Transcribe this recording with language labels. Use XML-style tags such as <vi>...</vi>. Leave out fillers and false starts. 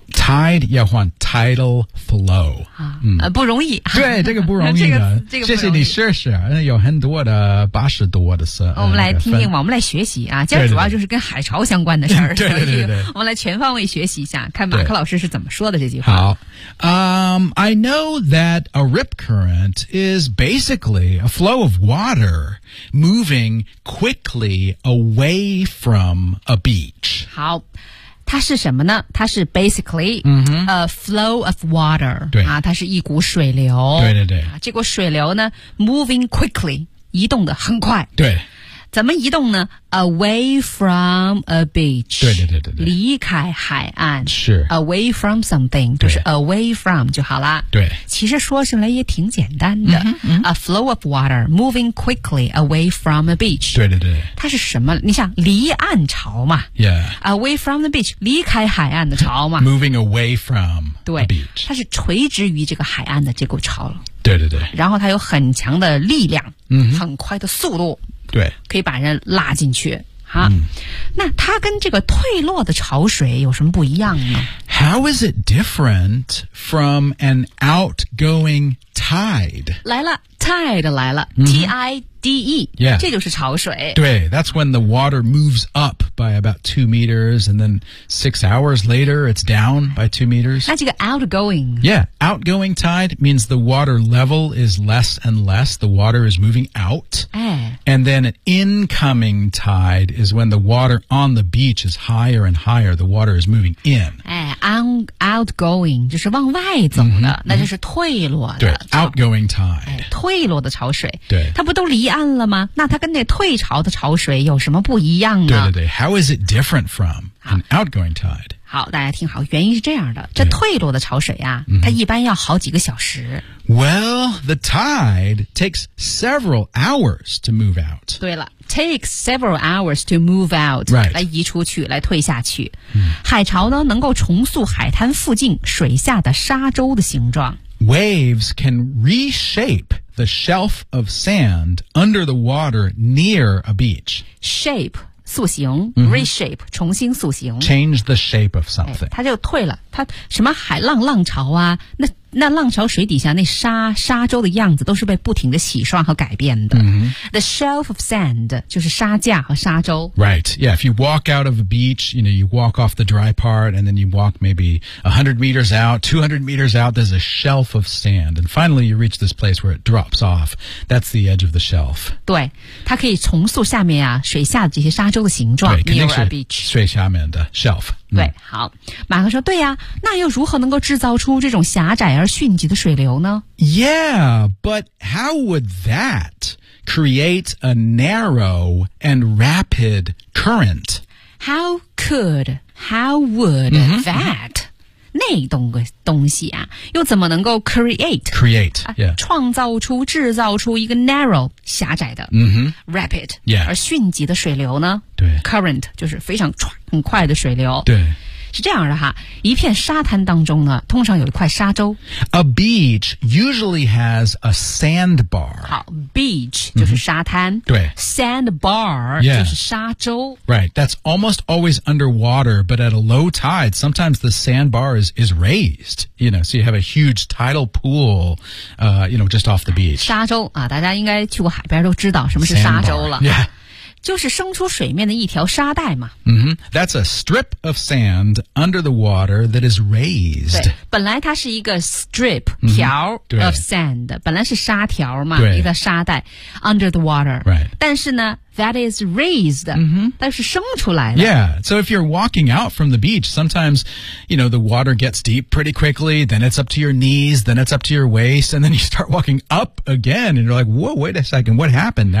<zh>Tide 要换 tidal flow、不容易对这个不容易的、这个、谢谢你试试有很多的八十多的事、我们来听听我们来学习啊对对对这主要就是跟海潮相关的事儿对对 对, 对, 对我们来全方位学习一下看马克老师是怎么说的这句话</zh> <en>好、 I know that a rip current is basically a flow of water moving quickly away from a beach</en> <zh>好它是什么呢它是 basically、a flow of water 对、它是一股水流对对对、这股水流呢 moving quickly 移动的很快对怎么移动呢 away from a beach 对对对 对离开海岸是</zh> <en>away from something 就是 away from 就好啦</en> <zh>对</zh> <en>其实说起来也挺简单的、 a flow of water moving quickly away from a beach</en> <zh>对对对它是什么你想离岸潮嘛</zh> <en>yeah</en> <zh>away from the beach 离开海岸的潮嘛</zh> <en>moving away from the beach</en> <zh>对它是垂直于这个海岸的这股潮对对对然后它有很强的力量、很快的速度对可以把人拉进去哈、那它跟这个退落的潮水有什么不一样呢</zh> <en>How is it different from an outgoing tide?</en> <zh>来了 tide 来了、T-I-D-E、</zh> <en>yeah.</en> <zh>这就是潮水</zh> <en>对 That's when the water moves up by about 2 meters and then 6 hours later it's down by 2 meters</en> <zh>那这个 outgoing</zh> <en>Yeah, outgoing tide means the water level is less and less the water is moving out And then an incoming tide is when the water on the beach is higher and higher. The water is moving in.</en> <zh>Outgoing 就是往外走的、那就是退落的。</zh> <en>对 ,outgoing tide.、</en> <zh>退落的潮水。对。它不都离岸了吗那它跟那退潮的潮水有什么不一样呢对对对。</zh> <en>How is it different from an outgoing tide?</en> <zh>好大家听好原因是这样的。这退落的潮水啊它一般要好几个小时。</zh> <en>Well, the tide takes several hours to move out. 对了 ,takes several hours to move out. Right.</en> <zh>来移出去来退下去。海潮呢能够重塑海滩附近水下的沙洲的形状。</zh> <en>Waves can reshape the shelf of sand under the water near a beach.</en> <zh>Shape. 塑形、reshape 重新塑形</zh> <en>change the shape of something、</en> <zh>它就退了它什么海浪浪潮啊那那浪潮水底下那沙洲的样子都是被不停的洗刷和改变的。</zh> <en>Mm-hmm.</en> <zh>The shelf of sand 就是沙架和沙洲。</zh> <en>Right. Yeah. If you walk out of a beach, you know, you walk off the dry part and then you walk maybe 100 meters out, 200 meters out, there's a shelf of sand. And finally you reach this place where it drops off. That's the edge of the shelf.</en> <zh>对。它可以重塑下面啊水下的这些沙洲的形状。对，肯定是水下面的 shelf。对，好，马克说，对呀，那又如何能够制造出这种狭窄而迅疾的水流呢？</zh> <en>Yeah, but how would that create a narrow and rapid current?</en> <zh>How could, how would that, 那东西啊，又怎么能够 create,</zh> <en>yeah.</en> <zh>创造出、制造出一个 narrow, 狭窄的、 rapid,</zh> <en>yeah.</en> <zh>而迅疾的水流呢？对，current 就是非常很快的水流。对，是这样的哈。一片沙滩当中呢，通常有一块沙洲。</zh> <en>A beach usually has a sandbar.</en> <zh>好 ，beach 就是沙滩。对，sandbar 就是沙洲。</zh> <en>Right, that's almost always underwater, but at a low tide, sometimes the sandbar is raised. You know, so you have a huge tidal pool. You know, just off the beach.</en> <zh>沙洲啊，大家应该去过海边都知道什么是沙洲了。</zh> <en>Yeah.</en> <zh>就是生出水面的一条沙带嘛。</zh> <en>That's a strip of sand under the water that is raised.</en> <zh>对，本来它是一个 strip, 条 of sand, 本来是沙条嘛，一个沙带 under the water.</zh> <en>Right.</en> <zh>但是呢 that is raised, 但是生出来的。</zh> <en>Yeah, so if you're walking out from the beach, sometimes, you know, the water gets deep pretty quickly, then it's up to your knees, then it's up to your waist, and then you start walking up again, and you're like, whoa, wait a second, what happened?</en>